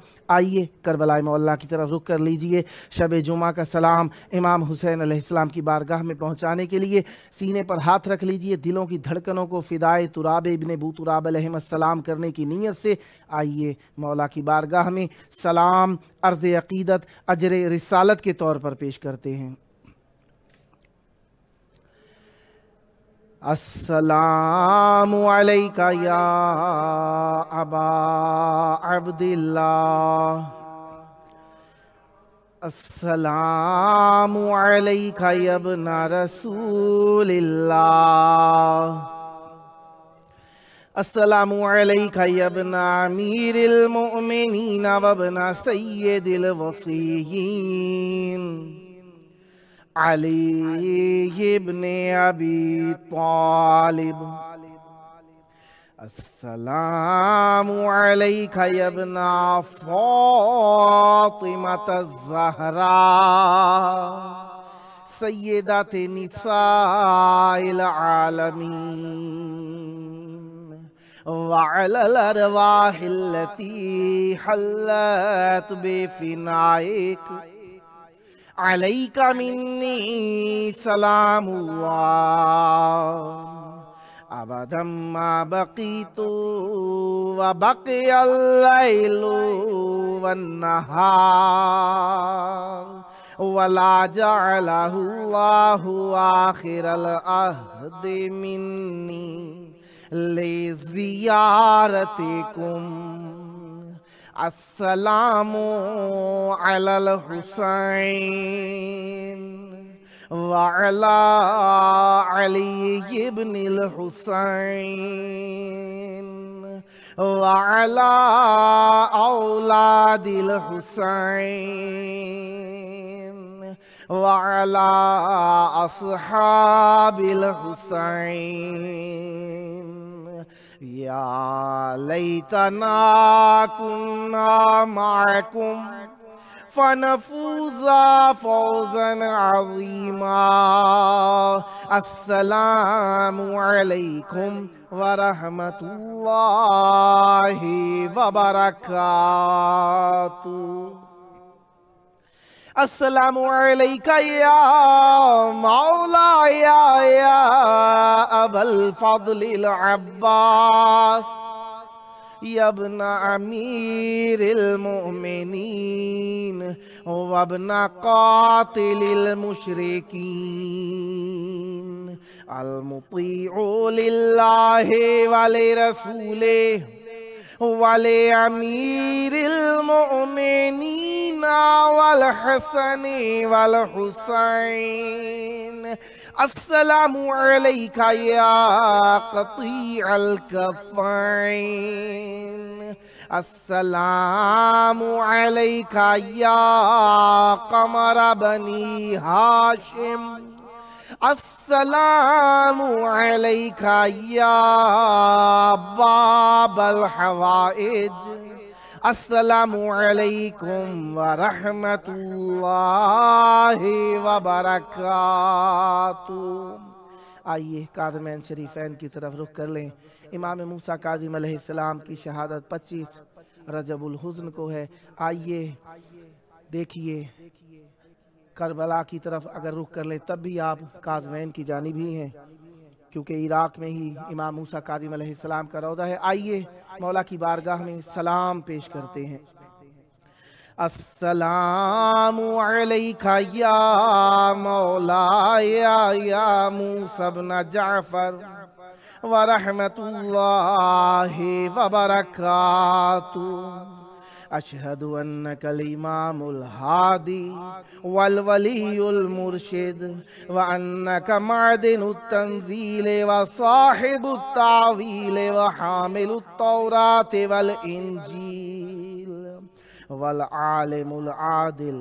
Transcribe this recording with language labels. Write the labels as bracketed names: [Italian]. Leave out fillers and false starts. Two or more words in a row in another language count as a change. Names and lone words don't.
[Urdu] آئیے کربلائے مولا کی طرف رخ کر لیجیے۔ شب جمعہ کا سلام امام حسین علیہ السلام کی بارگاہ میں پہنچانے کے لیے سینے پر ہاتھ رکھ لیجیے. دلوں کی دھڑکنوں کو فدائے تراب ابن بو تراب علیہ السلام کرنے کی نیت سے آئیے مولا کی بارگاہ میں سلام عرض عقیدت اجر رسالت کے طور پر پیش کرتے ہیں. [Arabic] السلام عليك يا أبا عبد الله السلام عليك يا ابن رسول الله السلام عليك يا ابن أمير المؤمنين وابن سيد الوصيين علي بن أبي طالب, السلام عليك يا ابن فاطمة الزهراء سيدة نساء العالمين وعلى الأرواح التي حلت بفنائك عليك مني سلام الله أبدا ما بقيت وبقي الليل والنهار ولا جعله الله آخر العهد مني لزيارتكم. السلام على الحسين وعلى علي بن الحسين وعلى أولاد الحسين وعلى أصحاب الحسين. يا ليتنا كنا معكم فنفوز فوزا عظيما. السلام عليكم ورحمة الله وبركاته. السلام عليك يا مولى يا أبا الفضل العباس يا ابن أمير المؤمنين وابن قاتل المشركين المطيع لله ولرسوله ولأمير المؤمنين والحسن والحسين. السلام عليك يا قطيع الكفين, السلام عليك يا قمر بني هاشم, السلام عليك يا باب الحوائج. السلام عليكم ورحمة الله وبركاته. [Urdu] آئیے کاظمین شریفین کی طرف رخ کر لیں۔ امام موسیٰ کاظم علیہ السلام کی شہادت 25 رجب الحزن کو ہے. آئیے دیکھیے کربلا کی طرف اگر رخ کر لیں تب بھی آپ کاظمین کی جانب ہی ہیں، کیونکہ عراق میں ہی امام موسیٰ کاظم علیہ السلام کا روضہ ہے. آئیے مولا کی بارگاہ میں سلام پیش کرتے ہیں. [Arabic] السلام عليك يا مولاي يا موسى بن جعفر ورحمة الله وبركاته. أشهد أنك الإمام الهادي والولي المرشد وأنك معدن التنزيل و صاحب التأويل وحامل التوراة والإنجيل والعالم العادل